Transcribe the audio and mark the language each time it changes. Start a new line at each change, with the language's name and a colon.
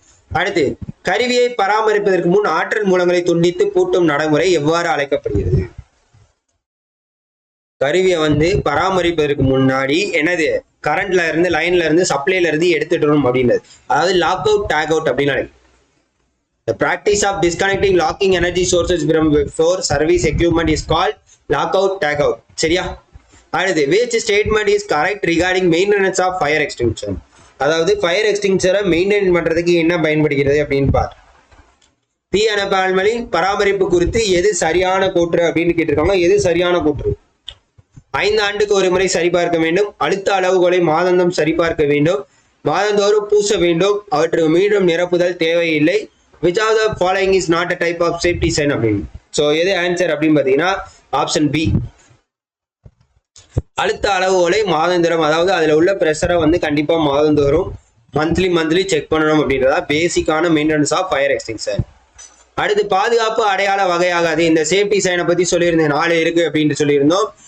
Tamil: அடுத்து, கருவியை பராமரிப்பதற்கு முன் ஆற்றல் மூலங்களை துண்டித்து பூட்டும் நடைமுறை எவ்வாறு அழைக்கப்படுகிறது? கருவியை வந்து பராமரிப்பதற்கு முன்னாடி என்னது, கரண்ட்ல இருந்து, லைன்ல இருந்து, சப்ளைல இருந்து எடுத்துடணும் அப்படின்றது. அதாவது லாக் அவுட் டேக் அவுட் அப்படின்னு.
English: The practice of disconnecting locking energy sources from before service equipment is called lockout tagout.
Tamil: சரியா? அடுத்து,
English: which statement is correct regarding maintenance of fire extinguisher?
Tamil: அதாவது ஃபயர் எக்ஸ்டிங்ஷரை மெயின்டைன் பண்றதுக்கு என்ன பயன்படுகிறது அப்படின்னு பார். தீ அணைப்பான்களின் பராமரிப்பு குறித்து எது சரியான கூற்று அப்படின்னு கேட்டிருக்காங்க. எது சரியான கூற்று? 5 ஆண்டுக்கு ஒரு முறை சரிபார்க்க வேண்டும். அழுத்த அளவுகளை மாதந்தம் சரிபார்க்க வேண்டும். மாதந்தோறும் பூச வேண்டும். அவற்றுக்கு மீண்டும் நிரப்புதல் தேவையில்லை.
English: Which of the following is not a type of safety sign
Tamil: அப்படின்னு. ஸோ எது ஆன்சர் அப்படின்னு பார்த்தீங்கன்னா ஆப்ஷன் பி. அழுத்த அளவுகளை மாதந்தோறும், அதாவது அதுல உள்ள ப்ரெஷரை வந்து கண்டிப்பா மாதந்தோறும் மந்த்லி செக் பண்ணணும் அப்படின்றதா பேசிக்கான மெயின்டெனன்ஸ் ஆஃப் ஃபயர் எக்ஸ்டிங்ஷர். அடுத்து, பாதுகாப்பு அடையாள வகையாகாது. இந்த சேஃப்டி சைனை பத்தி சொல்லியிருந்தேன், 4 இருக்கு அப்படின்னு சொல்லியிருந்தோம்.